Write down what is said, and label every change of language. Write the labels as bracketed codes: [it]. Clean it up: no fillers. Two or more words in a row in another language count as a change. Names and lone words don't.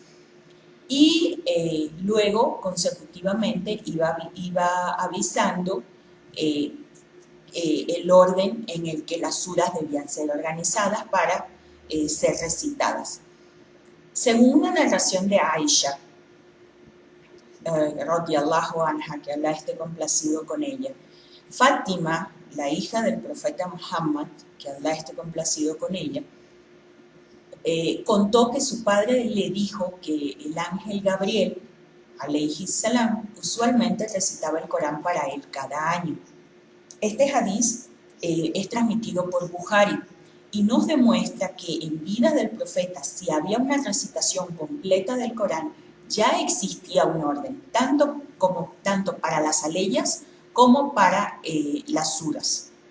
[es] Y luego, consecutivamente, iba avisando el orden en el que las suras debían ser organizadas para ser recitadas. Según una narración de Aisha, [ar] رضي الله عنها, [es] que Allah esté complacido con ella, Fátima, la hija del profeta Muhammad, que Allah esté complacido con ella, contó que su padre le dijo que el ángel Gabriel, [ar] عليه السلام, [es] usualmente recitaba el Corán para él cada año. Este hadiz es transmitido por Bukhari y nos demuestra que en vida del profeta, si había una recitación completa del Corán, ya existía un orden, tanto para las aleyas como para las suras.